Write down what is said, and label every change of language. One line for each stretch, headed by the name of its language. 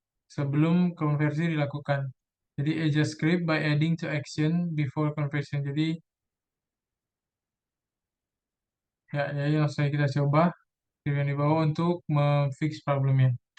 Indonesian: Sebelum konversi dilakukan.
English: Jadi adjust script by adding to action before conversion.
Indonesian: Jadi langsung saja kita coba yang di bawah untuk memfix problemnya.